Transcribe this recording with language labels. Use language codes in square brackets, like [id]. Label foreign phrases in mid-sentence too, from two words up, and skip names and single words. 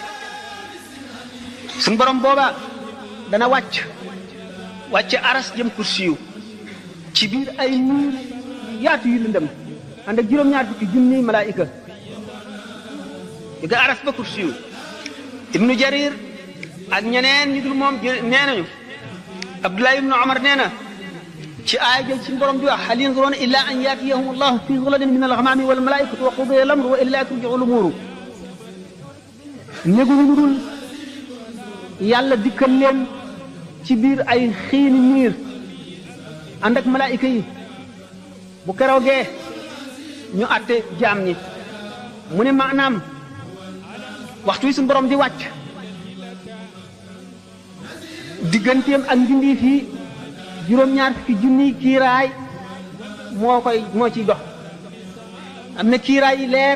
[wo] suñ borom booba dana wàcc aras jëm kursiyu ci biir ay niir yaatu yu lëndëm ànd ak juróom-ñaar fukki junniy malaayika ga aras ba kursiyu ibnu jarir ak ñeneen ñu dul moom nee nañu abdullah ibnu omar nee na ci aaya jël ci borom di wax [ar] هل ينظرون إلا أن يأتيهم الله في ظلل من الغمام والملائكة وقضي الأمر وإلى ترجع الأمور [wo] néguñu lu dul yàlla dikkal leen ci biir ay xiini niir ànd ak malaayika yi bu keroogee ñu àtte jaam ñi mu ne maanaam waxtu wi suñu borom di wàcc digganteem ak mbindeef yi juróom-ñaar fukki junniy kiiraay moo ciy dox am na kiiraay yi leer